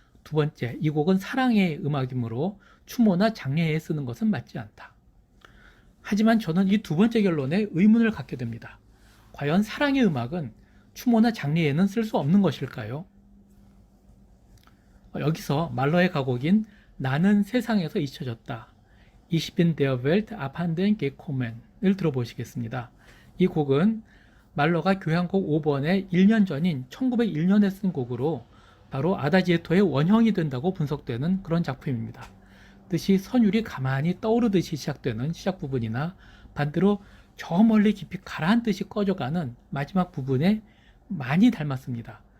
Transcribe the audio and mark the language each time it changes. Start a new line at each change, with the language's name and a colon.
Korean: 두 번째, 이 곡은 사랑의 음악이므로 추모나 장례에 쓰는 것은 맞지 않다. 하지만 저는 이 두 번째 결론에 의문을 갖게 됩니다. 과연 사랑의 음악은 추모나 장례에는 쓸 수 없는 것일까요? 여기서 말러의 가곡인 나는 세상에서 잊혀졌다.
German: Ich bin der Welt abhanden gekommen을
Korean: 들어보시겠습니다. 이 곡은 말러가 교향곡 5번에 1년 전인 1901년에 쓴 곡으로 바로 아다지에토의 원형이 된다고 분석되는 그런 작품입니다. 뜻이 선율이 가만히 떠오르듯이 시작되는 시작 부분이나 반대로 저 멀리 깊이 가라앉듯이 꺼져가는 마지막 부분에 많이 닮았습니다.